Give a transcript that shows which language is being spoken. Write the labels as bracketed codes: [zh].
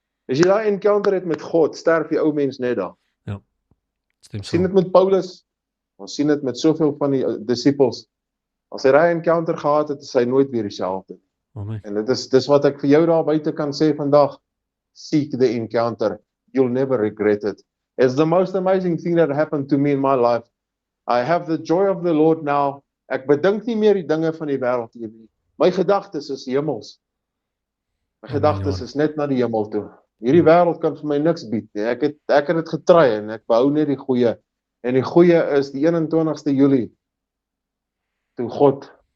[af] As jy daai encounter het met God, sterf die ou mens net daar. Ja. Ons sien dit met Paulus, ons sien dit met soveel van die disciples. As hy daai encounter gehad het, is hy nooit weer dieselfde. Amen. En dit is wat ek vir jou daar buite kan sê vandag. [en] Seek the encounter. You'll never regret it. It's the most amazing thing that happened to me in my life. I have the joy of the Lord now. [af] Ek bedink nie meer die dinge van die wêreld hier nie. My gedagtes is hemels. My gedagtes is net na die hemel toe. Hierdie wêreld kan vir my niks bied nie. Ek het dit getry en ek behou net die goeie. En die goeie is die 21ste Julie, toe God